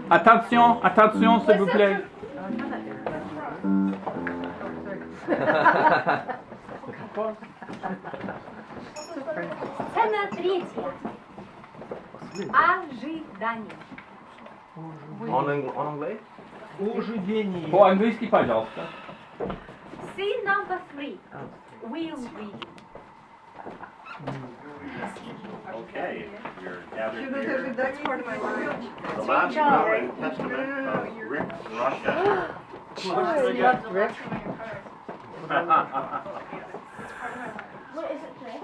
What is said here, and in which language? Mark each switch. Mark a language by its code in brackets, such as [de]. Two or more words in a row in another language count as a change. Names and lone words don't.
[fr] Attention, attention, s'il vous plaît. [ru] Сцена третья. Ожидание. [fr] En anglais? [ru] По-английски, пожалуйста. [en] Scene number 3. Will read. Okay, you're gathered That's here. part of my mind. The last will and testament of Rick Rochester. What is it?